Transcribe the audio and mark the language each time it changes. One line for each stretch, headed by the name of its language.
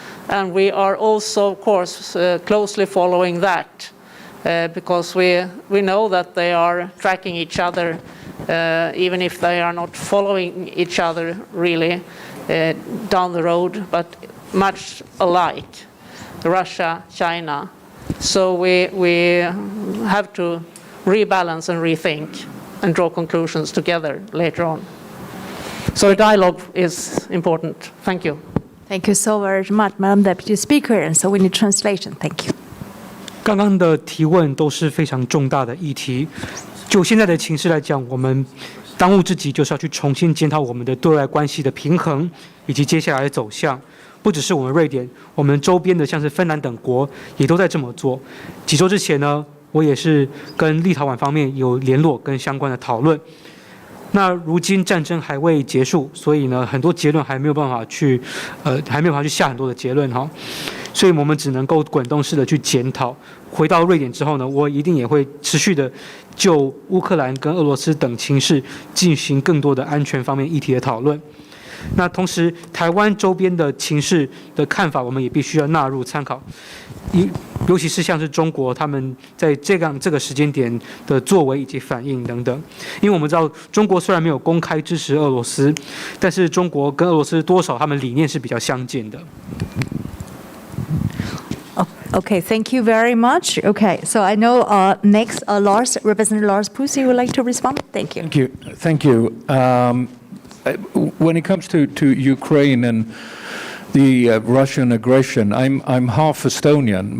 English: And we are also, of course, closely following that because we know that they are tracking each other, even if they are not following each other really down the road, but much alike, Russia, China. So we have to rebalance and rethink and draw conclusions together later on. So dialogue is important. Thank you. Thank you so very much, Madam Deputy Speaker. And so we need translation. Thank you.
Chinese: 刚刚的提问都是非常重大的议题。就现在的情势来讲，我们当务之急就是要去重新检讨我们的对外关系的平衡以及接下来的走向。不只是我们瑞典，我们周边的像是芬兰等国也都在这么做。几周之前呢，我也是跟立陶宛方面有联络跟相关的讨论。那如今战争还未结束，所以呢，很多结论还没有办法去下很多的结论哈。所以我们只能够滚动式的去检讨。回到瑞典之后呢，我一定也会持续的就乌克兰跟俄罗斯等情势进行更多的安全方面议题的讨论。那同时，台湾周边的情势的看法，我们也必须要纳入参考。尤其是像是中国他们在这个时间点的作为以及反应等等，因为我们知道中国虽然没有公开支持俄罗斯，但是中国跟俄罗斯多少他们理念是比较相近的。
English: Okay, thank you very much. Okay, so I know next Lars, Representative Lars Pusi would like to respond. Thank you. Thank you. When it comes to Ukraine and the Russian aggression, I'm half Estonian.